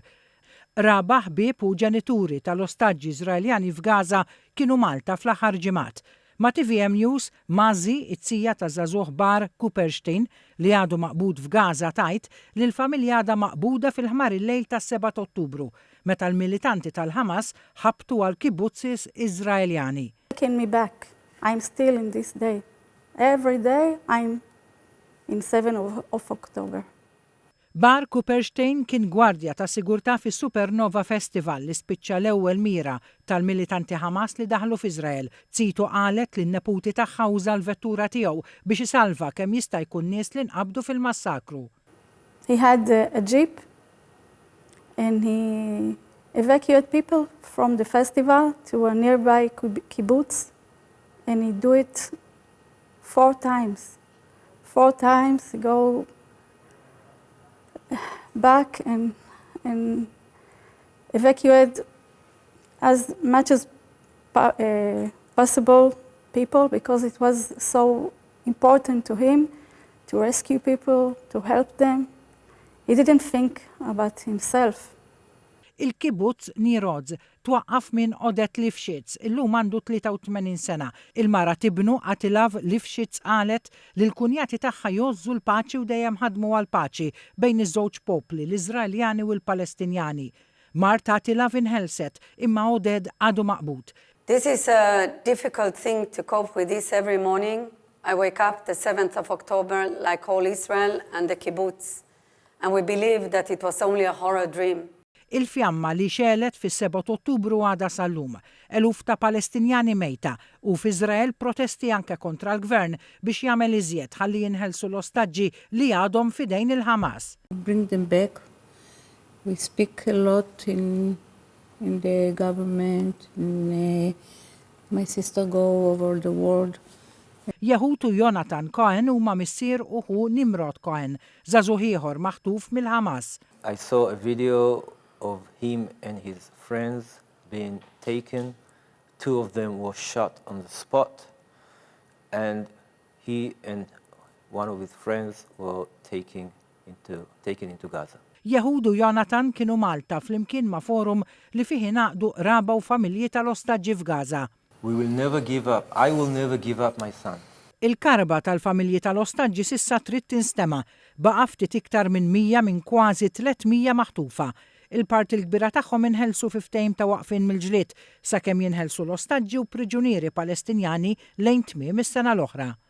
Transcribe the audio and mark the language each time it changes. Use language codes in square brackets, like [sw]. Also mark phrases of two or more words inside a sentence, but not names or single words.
[mt] Raba ħbieb u ġenituri tal-ostaġġi Iżraeljani f'Gaza kienu Malta fl-aħħar ġimgħat. Ma' TVM News, Mazi, it-tija ta' żagħżugħ Bar Kuperstein li għadu maqbud f'Gaza tajt li l-familja għadha maqbuda fil-ħmar il-lejl tas-7 Ottubru, meta l-militanti tal-Ħamas ħabtu għal kibbutzis Iżraeljani. [en] Taking me back. I'm still in this day. Every day I'm in 7 of October. [mt] Bar Kuperstein kien gwardja ta' sigurtà fis Supernova Festival li spiċċa l-ewwel mira tal-militanti Hamas li daħlu f'Iżrael. Zito qalet li n-neputi tagħha uża l-vettura tiegħu biex isalva kemm jista' jkun nies li nqabdu fil-massakru. [en] He had a jeep and he evacuated people from the festival to a nearby kibbutz and he do it 4 times. 4 times go back and evacuate as much as possible people because it was so important to him to rescue people, to help them. He didn't think about himself. [mt] Il-kibbutz Nirodz twaqqaf minn Odet Lifshitz, illum għandu 83 sena. Il-mara tibnu Atilav Lifshitz qalet li l-kunjati tagħha jozzu l-paċi u dejjem ħadmu għal-paċi bejn iż-żewġ popli, l-Iżraeljani u l-Palestinjani. Marta Atilav inħelset imma Oded għadu maqbud. [en] This is a difficult thing to cope with this every morning. I wake up the 7th of October like all Israel and the kibbutz, and we believe that it was only a horror dream. [mt] Il-fjamma li xelet fis-7 Ottubru għada sal-lum, eluf ta' Palestinjani mejta u f'Iżrael protesti anke kontra l-gvern biex jagħmel iżjed ħalli jinħelsu l-ostaġġi li għadhom fidejn il-Ħamas. [en] Bring them back. We speak a lot in the government. My sister go over the world. [mt] Yehud u Jonathan Cohen huma missier uħu Nimrod Cohen, żagħżugħ ieħor maħtuf mill-Ħamas. [en] I saw a video of him and his friends being taken. 2 of them were shot on the spot, and he and one of his friends were taken into Gaza. [mt] Yehud u Jonathan kienu Malta flimkien ma' forum li fih ingħaqdu raba u familji tal-ostaġġi f'Gaza. [en] We will never give up. I will never give up my son. [mt] Il-karba tal-familji tal-ostaġġi sissa trid tinstema' baqa' ftit iktar minn 100 minn kważi 300 maħtufa. Il-parti l-kbira tagħhom inħelsu fi ftehim ta' waqfien mill-ġlied sakemm jinħelsu l-ostaġġi u priġunieri Palestinjani lejn tmiem is-sena l-oħra.